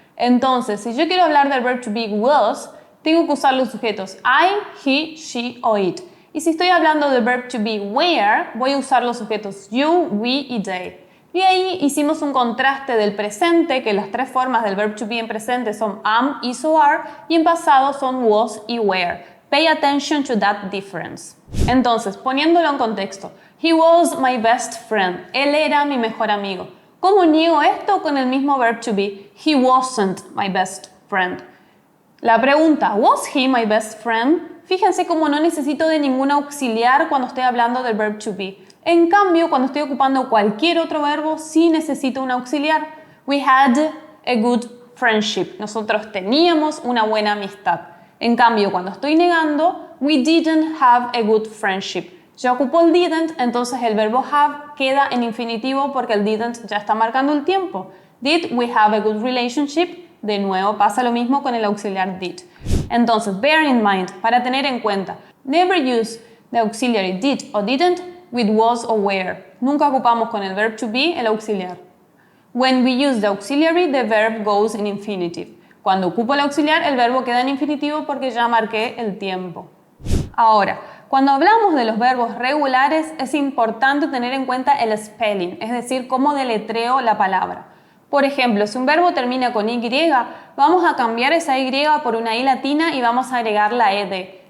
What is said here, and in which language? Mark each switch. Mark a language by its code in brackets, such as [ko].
[es] Entonces, si yo quiero hablar del verbo to be was, tengo que usar los sujetos I, he, she o it. Y si estoy hablando del verbo to be were, voy a usar los sujetos you, we y they. Y ahí hicimos un contraste del presente, que las 3 formas del verbo to be en presente son am, is o are, y en pasado son was y were. [en] Pay attention to that difference. [es] Entonces, poniéndolo en contexto, [en] he was my best friend. [es] Él era mi mejor amigo. ¿Cómo niego esto con el mismo verb to be? [en] He wasn't my best friend. [es] La pregunta, [en] ¿was he my best friend? [es] Fíjense cómo no necesito de ningún auxiliar cuando estoy hablando del verb to be. En cambio, cuando estoy ocupando cualquier otro verbo, sí necesito un auxiliar. [en] We had a good friendship. [es] Nosotros teníamos una buena amistad. En cambio, cuando estoy negando, [en] we didn't have a good friendship. [es] Ya ocupó el didn't, entonces el verbo have queda en infinitivo porque el didn't ya está marcando el tiempo. [en] Did we have a good relationship? [es] De nuevo pasa lo mismo con el auxiliar did. [en] Entonces, bear in mind, [es] para tener en cuenta, [en] never use the auxiliary did o didn't with was or were. [es] Nunca ocupamos con el verb to be el auxiliar. [en] When we use the auxiliary, the verb goes in infinitive. [es] Cuando ocupo el auxiliar, el verbo queda en infinitivo porque ya marqué el tiempo. Ahora, cuando hablamos de los verbos regulares, es importante tener en cuenta el spelling, es decir, cómo deletreo la palabra. Por ejemplo, si un verbo termina con Y, vamos a cambiar esa Y por una I latina y vamos a agregar la ED.